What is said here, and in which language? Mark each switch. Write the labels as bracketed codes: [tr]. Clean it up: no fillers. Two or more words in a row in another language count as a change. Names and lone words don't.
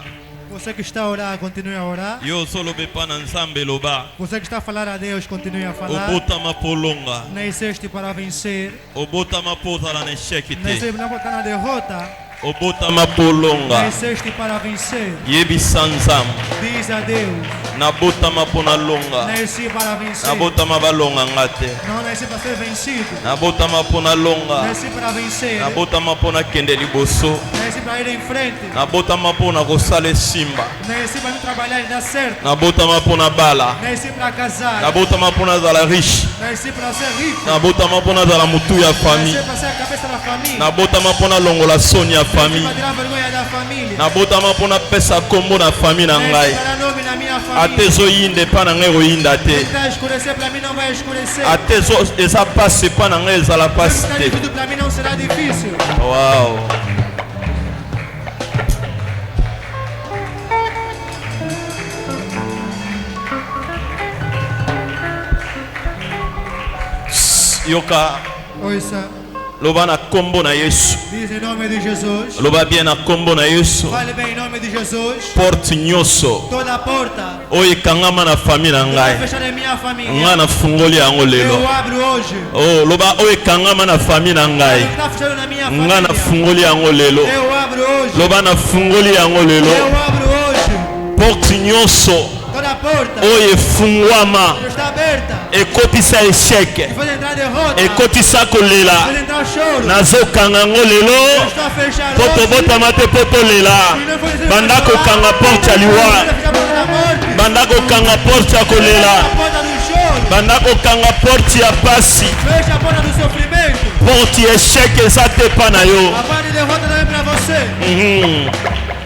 [pt] Você que está a orar, continue a orar. [ln] Yo solo bepa na nzambe loba. [pt] Você que está a falar a Deus, continue a falar. [ln] Obotama polonga. [pt] Nasceste para vencer. [ln] Obotama pozala na échec te. [pt] Nasceste não para na derrota. [ln] Obotama polonga. [pt] Nasceste para vencer. [ln] Yebisa nzambe. [pt] Diz a Deus. [ln] Nabotama pona longa. [pt] Nasci para vencer. [ln] Nabotama balonga ngate. [pt] Não nasci para ser vencido. [ln] Nabotama pona longa. [pt] Nasci para vencer. [ln] Nabotama pona kende liboso. [pt] Nasci para ir em frente. [ln] Nabotama pona kosala simba. [pt] Nasci para trabalhar e dar certo. [ln] Nabotama pona bala. [pt] Nasci para casar. [ln] Nabotama pona zala riche. [pt] Nasci para ser rico. [ln] Nabotama pona zala mutu ya [pt] Nasci [ln] famille. [pt] para ser a cabeça da família. [ln] Nabotama pona longola soni ya [pt] Nasci para [ln] famille. [pt] tirar a vergonha da família. [ln] Nabotama pona pesa kombo na famille na [pt] Nasci [ln] ngai. [pt] para nome na minha família. [ln] Ate ezoyinda epa na ngai ekoyinda te. [pt] Tentar escurecer para mim não vai escurecer. [ln] Ate eza pasi epa na ngai ezala pasi [pt] Está [ln] te. [pt] difícil para mim não será difícil. [ln] Wow. Yoka [pt] Ouça, [ln] loba na kombo na Yesu. [pt] diz em nome de Jesus. [ln] Loba bien na kombo na Yesu. [pt] Fale bem em nome de Jesus. [ln] Porte nyonso [pt] Toda a porta [ln] oyo ekangama na famille na [pt] está [ln] ngai. [pt] fechada em minha família. [ln] Nga nafungoli yango lelo. [pt] Eu abro hoje. [ln] Oh, loba oyo ekangama na famille na ngai. [pt] Está fechado na minha [ln] Nga [pt] família. [ln] nafungoli yango lelo. [pt] Eu abro hoje. [ln] Loba nafungoli yango [pt] Eu [ln] lelo. [pt] abro hoje. [ln] Porte nyonso [pt] Toda a porta [ln] oyo efungwama [pt] está aberta. [ln] ekotisa esheke, [pt] Pode entrar derrota. [ln] ekotisa kolela. [pt] Pode entrar choro. [ln] Nazokanga yango lelo [pt] Está fechado [ln] po [pt] hoje. [ln] tobotama te po tolela. Banda kokanga porte ya liwa, banda kokanga porte ya kolela, [pt] Fecha a porta do choro. [ln] banda kokanga porte ya pasi. [pt] Fecha a porta do sofrimento. [ln] Porte ya esheke eza te epa na yo. [pt] A porta de derrota não é para você. Mhm.